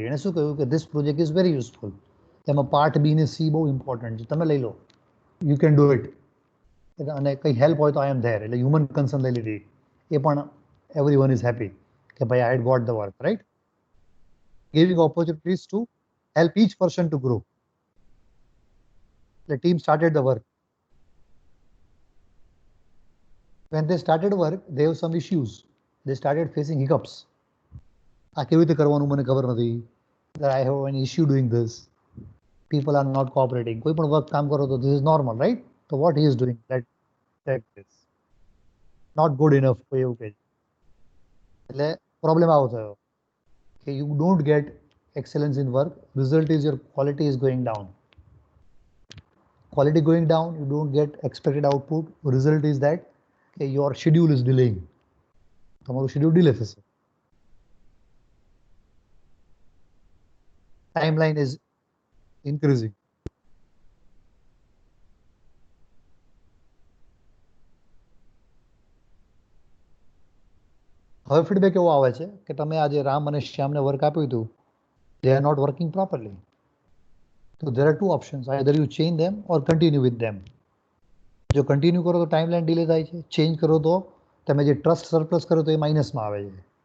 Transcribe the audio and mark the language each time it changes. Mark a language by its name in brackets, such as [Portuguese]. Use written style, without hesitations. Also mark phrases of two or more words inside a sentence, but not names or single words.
[Gujarati] એને શું કહ્યું કે [English] this project is very useful. [Gujarati] એમાં પાર્ટ બી ને સી બહુ ઇમ્પોર્ટન્ટ છે, તમે લઈ લો, [English] you can do it. [Gujarati] અને કંઈ હેલ્પ હોય તો [English] I am there. [Gujarati] એટલે [English] human concern [Gujarati] લઈ લીધી. એ પણ [English] everyone is happy [Gujarati] કે ભાઈ [English] I had got the work, right? Giving opportunities to help each person to grow. The team started the work. When they started work, they have some issues. They started facing hiccups. [Gujarati] આ કેવી રીતે કરવાનું મને ખબર નથી. [English] That I have an issue doing this. People are not cooperating. [Gujarati] કોઈ પણ વર્ક કામ કરો તો [English] this is normal, right? So what he is doing, that this not good enough, [Gujarati] કોઈ એવું કહે. એટલે પ્રોબ્લેમ આવો થયો કે [English] you don't get excellence in work. Result is your quality is going down. Quality going down, you don't get expected output. Result is that your schedule is delaying. [Gujarati] તમારું [English] schedule delay [Gujarati] થશે. [English] Timeline is increasing. [Gujarati] હવે ફીડબેક એવો આવે છે કે તમે આજે રામ અને શ્યામને વર્ક આપ્યું હતું, [English] they are not working properly. So there are two options. Either you change them or continue with them. [Gujarati] જો કન્ટિન્યુ કરો તો ટાઈમલાઈન ડિલે થાય છે, ચેન્જ કરો તો તમે જે [English] trust surplus [Gujarati] કરો તો એ માઇનસમાં આવે છે.